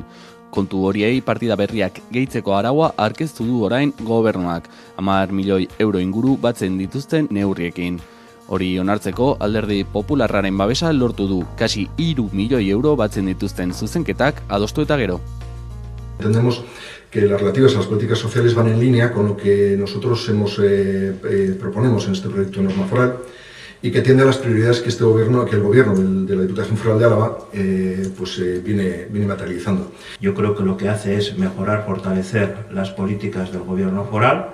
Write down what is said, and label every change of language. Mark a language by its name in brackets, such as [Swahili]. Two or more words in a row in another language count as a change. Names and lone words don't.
[Basque] Kontu horiei partida berriak gehitzeko araua aurkeztu du orain gobernuak, 10 milioi euro inguru batzen dituzten neurriekin. Hori onartzeko alderdi popularraren babesa lortu du, kasi 3 milioi euro batzen dituzten zuzenketak adostu eta gero. [Spanish] Entendemos que las relativas a las políticas sociales van en línea con lo que nosotros proponemos en este proyecto de norma foral y que atiende a las prioridades que el gobierno de la Diputación Foral de Álava viene materializando. Yo creo que lo que hace es mejorar, fortalecer las políticas del gobierno foral.